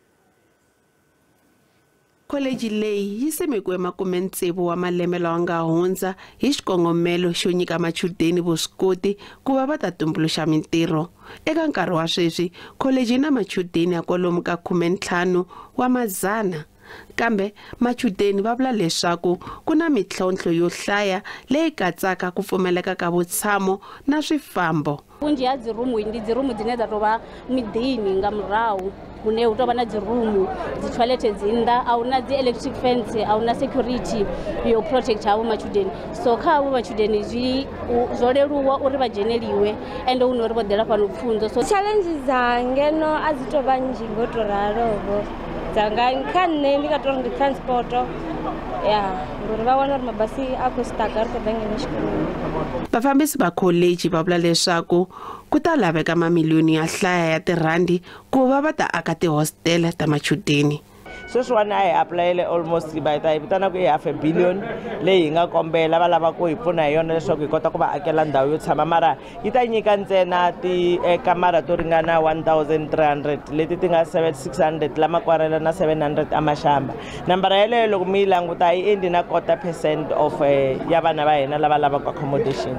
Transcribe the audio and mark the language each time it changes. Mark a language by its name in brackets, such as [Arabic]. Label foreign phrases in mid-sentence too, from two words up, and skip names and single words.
[Tsonga] College leyi yi simekiwe makumetsevu wa malembe lawa nga hundza hi xikongomelo xo nyika machudeni vuswikoti ku va ta tumbuluxa mintirho. Eka nkarhi wa sweswi college na machudeni ya kwalomu ka 15 wa mazana. Kambe machudeni va vula leswaku ku na mitlhontlho yo hlaya leyi katsaka ku pfumeleka ka vutshamo na swifambo. [Venda] Vunji ya dzirumu ndi dzirumu dzine dza tova midini nga murahu kune u tovha na dzirumu dzi toilet dzinda a una dzi [English] electric fence [Venda] a una security yo protect avo machudeni. So kha avo machudeni zwo leluwa uri vha dzheneliwe ende uno uri vho dela fhano pfunzo. So challenges dza ngeno a dzi tovha nnzhi ngo to ralovo dzanga kha nne ndi ka tori ndi transport ya ngori va wana uri mabasi a khou staka ri khou ḓa ngeno xikolweni. [Tsonga] Vafambisi va college va vula leswaku ku ta laveka mamiliyoni ya hlaya ya tirhandi ku va ta aka tihostela ta machudeni. sweswiwani a hi apulayele almost va ta yi vitana ku i [English] half a billion [Tsonga] leyi hi nga kombela va lava ku hi pfuna hi yona leswaku hi kota ku va akela ndhawu yo tshama mara yi ta nyika ntsena tikamara to ringana 1300 leti ti nga 600 lama kwarela na 700 amashamba nambara yeleyo loko mi yi languta yi endi na 4% of ya vana va hina lava lavaka accommodation.